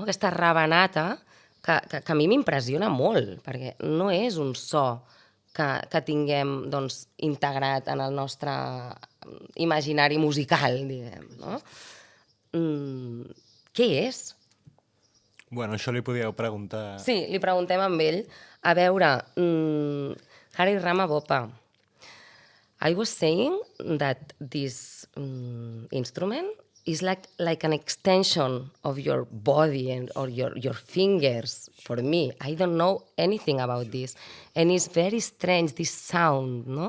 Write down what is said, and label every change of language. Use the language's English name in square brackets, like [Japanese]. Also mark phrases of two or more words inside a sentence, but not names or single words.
[Catalan] Aquesta rabanata que a mi m'impressiona molt, perquè no és un so que tinguem doncs, integrat en el nostre imaginari musical, diguem, no? Què és? Bueno, això li podíeu preguntar... Sí, li preguntem amb ell. A veure, [English] Hari Ram Bopa, I was saying that this instrument is like an extension of your body or your fingers for me. I don't know anything about this. And it's very strange, this sound, no?